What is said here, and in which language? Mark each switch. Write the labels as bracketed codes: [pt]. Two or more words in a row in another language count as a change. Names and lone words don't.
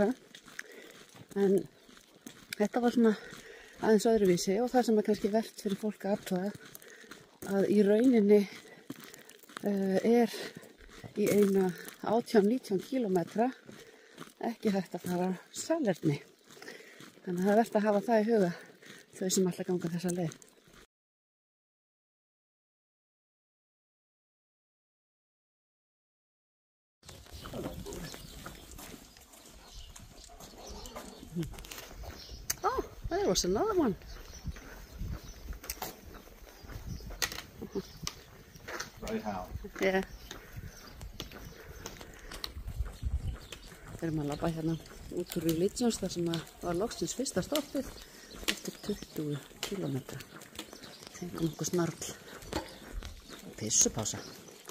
[is] En þetta var svona aðeins öðruvísi og það sem er kannski vert fyrir fólk að athuga að í rauninni er í eina 18-19 kilometra ekki hægt að fara salerni. Þannig að það er vert að hafa það í huga þau sem ætla að ganga þessa leið. [en] Oh, there was another one. Right how? Yeah. [is] Við erum að labba hérna út úr Religions þar sem var loksins fyrsta stoppið eftir 20 kilometra. Fengum okkur snarl og pissupása.